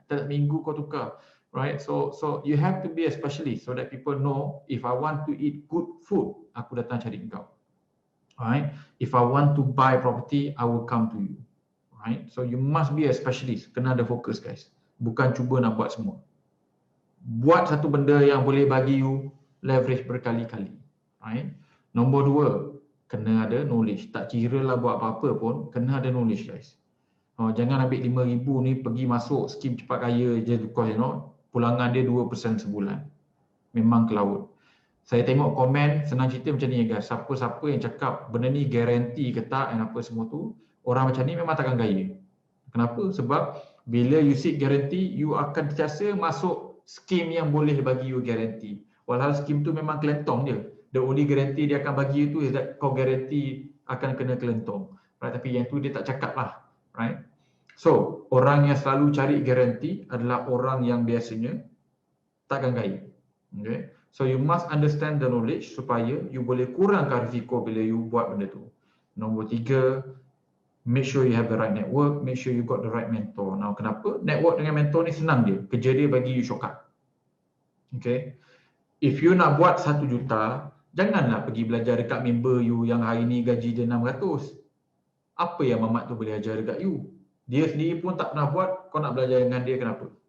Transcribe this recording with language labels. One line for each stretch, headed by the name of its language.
Malay: Setiap minggu kau tukar.
English: Right? So you have to be a specialist so that people know if I want to eat good food,
Malay: aku datang cari kau.
English: Right? If I want to buy property, I will come to you. Right? So you must be a specialist.
Malay: Kena ada fokus guys. Bukan cuba nak buat semua. Buat satu benda yang boleh bagi you leverage berkali-kali.
English: Right?
Malay: Nombor 2, kena ada knowledge. Tak kira lah buat apa-apa pun, kena ada knowledge guys. Jangan ambil 5,000 ni pergi masuk skim cepat kaya je
English: because
Malay: pulangan dia 2% sebulan. Memang ke laut. Saya tengok komen, senang cerita macam ni guys. Siapa-siapa yang cakap benda ni guarantee ke tak dan apa semua tu, orang macam ni memang takkan kaya. Kenapa? Sebab bila you seek guarantee, you akan terbiasa masuk skim yang boleh bagi you guarantee. Walhal skim tu memang kelentong je. The only guarantee dia akan bagi you tu is that kau guarantee akan kena kelentong. Right? Tapi yang tu dia tak cakap lah.
English: Right?
Malay: So, orang yang selalu cari guarantee adalah orang yang biasanya takkan kaya.
English: Okay? So, you must understand the knowledge
Malay: supaya you boleh kurangkan risiko bila you buat benda tu. Nombor 3,
English: make sure you have the right network, make sure you got the right mentor. Now,
Malay: kenapa? Network dengan mentor ni senang dia. Kerja dia bagi you shortcut.
English: Okay? If you
Malay: nak buat 1 juta, janganlah pergi belajar dekat member you yang hari ni gaji dia 600. Apa yang mamat tu boleh ajar dekat you? Dia sendiri pun tak pernah buat, kau nak belajar dengan dia kenapa?